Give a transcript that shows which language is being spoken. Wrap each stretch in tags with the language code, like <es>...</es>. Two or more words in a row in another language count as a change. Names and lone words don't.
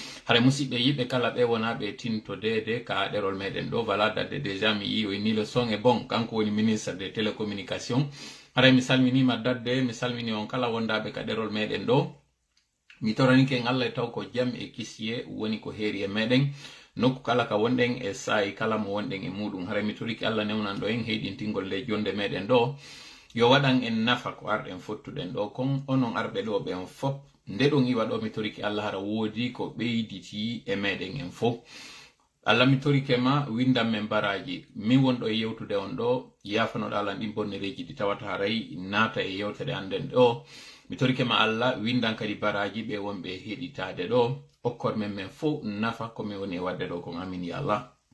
<ff>hare musidɓe yiɓe kala ɓe wona ɓe tinto dede ka ɗerol meɗen ɗo wala dadde déjà mi yi o ni</ff> <fr>le son est bon</fr> <ff>kanko woni</ff> <fr>ministre des télécommunications</fr> <ff>hare mi salminima dadde mi salmini on kala wondaɓe ka ɗerol meɗen ɗo mi toranike Allah taw ko jam e kisye woni ko heeri e meɗen nokku kala ka wonɗen e sayi kala mo wonɗen e muɗum hare mi toriki Allah newnan ɗo en heydintingol le jonde meɗen ɗo yo waɗan en nafa ko arɗen fottuɗen ɗo kon onon arɓe ɗo ɓen fop nde ɗon iwa ɗo mi toriki Allah hara woodi ko ɓeyditi e meɗen en fof Allah mi torike ma windan men baraji min wonɗo e yewtude on ɗo yafanoɗo Allah ɗin bonnereji ɗi tawata haray naata e yewtere anden ɗo mi torike ma Allah windan kadi baraji ɓe wonɓe heɗitade ɗo okkor men fof nafa komi woni e wadde ɗo kon amin ya Allah</ff>